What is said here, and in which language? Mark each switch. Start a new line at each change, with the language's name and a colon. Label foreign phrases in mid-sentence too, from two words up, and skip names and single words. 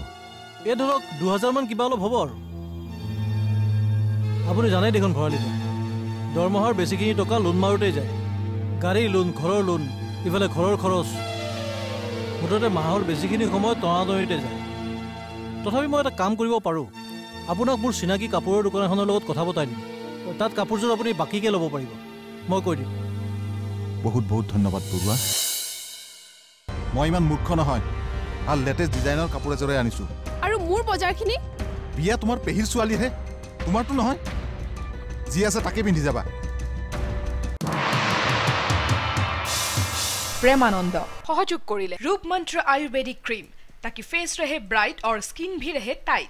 Assamese: এই ধৰক 2000 মান কিবা অলপ হ'ব আৰু আপুনি জানেই দেখোন ভৰালি দৰমহাৰ বেছিখিনি টকা লোন মাৰোঁতেই যায় গাড়ী লোন ঘৰৰ লোন ইফালে ঘৰৰ খৰচ মুঠতে মাহৰ বেছিখিনি সময় টনাটনিতে যায় তথাপি মই এটা কাম কৰিব পাৰোঁ আপোনাক মোৰ চিনাকি কাপোৰৰ দোকান এখনৰ লগত কথা পতাই দিম তাত কাপোৰযোৰ আপুনি বাকীকৈ ল'ব পাৰিব মই কৈ দিম বহুত বহুত ধন্যবাদ বৰুৱা মই ইমান মূৰ্খ নহয় ভাল লেটেষ্ট ডিজাইনৰ কাপোৰ এযোৰে আনিছোঁ আৰু মোৰ বজাৰখিনি বিয়া তোমাৰ পেহীৰ ছোৱালীহে তোমাৰতো নহয় যি আছে তাকে পিন্ধি যাবা
Hindi: प्रेमानंद सहयोग करिले रूप मंत्र आयुर्वेदिक क्रीम ताकि फेस रहे ब्राइट और स्किन भी रहे टाइट।